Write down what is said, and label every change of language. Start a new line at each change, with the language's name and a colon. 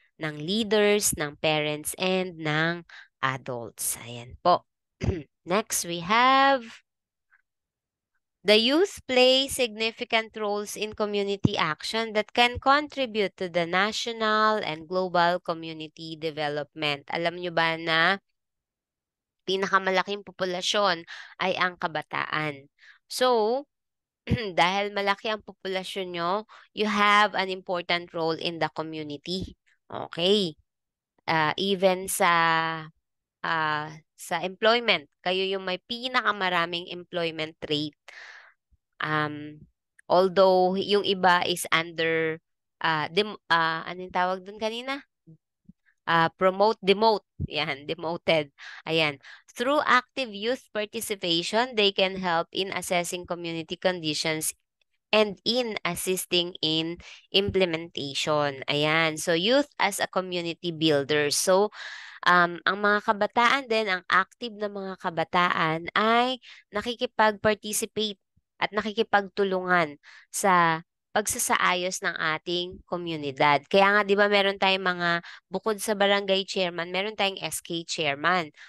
Filipino: ng leaders, ng parents, and ng adults. Ayan po.
English: Next, we have the youth play significant roles in community action that can contribute to the national and global community development.
Filipino: Alam nyo ba na pinakamalaking populasyon ay ang kabataan?
English: So,
Filipino: dahil malaki ang populasyon nyo,
English: you have an important role in the community. Okay.
Filipino: Even sa employment, kayo yung may pinakamaraming employment rate. Although yung iba is under ano yung tawag dun kanina? Promote, demote. Yan, demoted. Ayan.
English: Through active youth participation, they can help in assessing community conditions and in assisting in implementation. Ayan. So, youth as a community builder.
Filipino: So, ang mga kabataan din, ang active na mga kabataan ay nakikipag-participate at nakikipagtulungan sa pagsasaayos ng ating komunidad. Kaya nga 'di ba meron tayong mga bukod sa barangay chairman, meron tayong SK chairman.